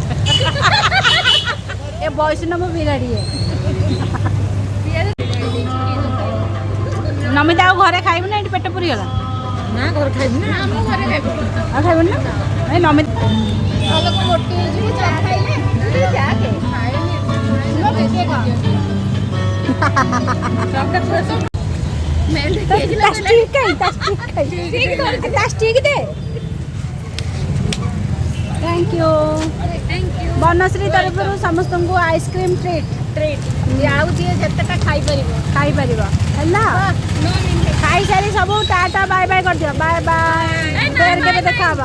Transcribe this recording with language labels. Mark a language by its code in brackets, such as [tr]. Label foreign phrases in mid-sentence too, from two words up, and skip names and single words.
[or] ଏ ବୈଷ୍ଣବ ବିରାଡ଼ି ନମିତା ଆଉ ଘରେ ଖାଇବୁ ନା? ଏଠି ପେଟ ପୁରିଗଲା? ନା ଘରେ ଖାଇବି ନା, ଆମ ଘରେ ଖାଇବି। ଆଉ ଖାଇବୁନି ନା? ଏ ନମିତା ମୋଟି ହେଇଯିବୁ ଚା ଖାଇଲେ। [en] thank you [or] ବନଶ୍ରୀ ତରଫ ସମସ୍ତ [en] ice cream treat [or] ଆଉ ଯିଏ ଯେତେଟା ଖାଇପାରିବ ହେଲା। ଖାଇ ସାରି ସବୁ [en] tata bye bye [or] କରିଦିଅ। [en] bye bye, [or] ଫେର କେବେ ଦେଖା ହବା।